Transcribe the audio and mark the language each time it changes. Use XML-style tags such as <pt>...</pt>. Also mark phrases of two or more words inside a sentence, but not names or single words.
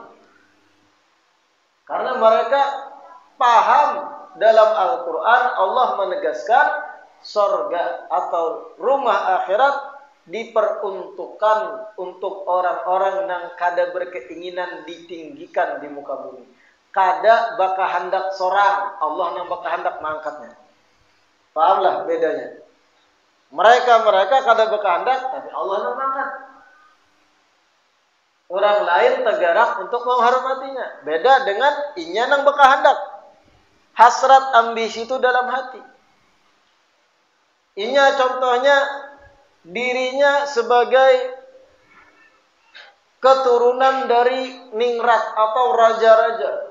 <id>Karena mereka paham dalam Al-Quran Allah menegaskan surga atau rumah akhirat diperuntukkan untuk orang-orang yang kada berkeinginan ditinggikan di muka bumi.</id> <bjn>Kada baka hendak sorang, Allah yang baka hendak mengangkatnya. Pahamlah bedanya. Mereka kada baka hendak, tapi Allah yang mengangkat.</bjn> <id>Orang lain tergerak untuk menghormatinya.</id> <bjn>Beda dengan inya yang baka hendak. Hasrat ambisi itu dalam hati.</bjn> <id>Inya contohnya dirinya sebagai keturunan dari ningrat atau raja-raja.</id>